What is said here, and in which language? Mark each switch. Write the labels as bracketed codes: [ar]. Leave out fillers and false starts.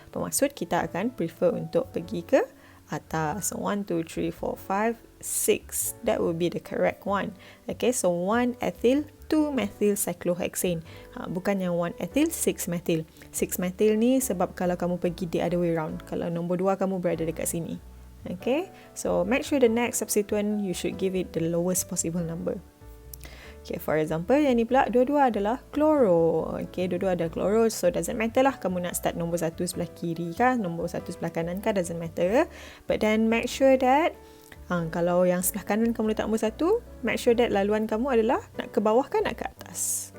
[ms] Bermaksud kita akan prefer untuk pergi ke atas. [en] So 1, 2, 3, 4, 5, 6. That will be the correct one. Okay, so 1 ethyl, 2 methyl cyclohexane. [ms] Bukan yang 1 ethyl, 6 methyl. 6 methyl ni sebab kalau kamu pergi [en] the other way round. [ms] Kalau nombor 2 kamu berada dekat sini. [en] Okay, so make sure the next substituent you should give it the lowest possible number. [ms] Okay, [en] for example, [ms] yang ni pula dua-dua adalah chloro. Okay, dua-dua ada chloro, [en] so doesn't matter [ms] lah kamu nak start nombor 1 sebelah kiri kah, nombor 1 sebelah kanan kah, [en] doesn't matter. But then make sure that [ms] kalau yang sebelah kanan kamu letak nombor 1, [en] make sure that [ms] laluan kamu adalah nak ke bawah kan nak ke atas.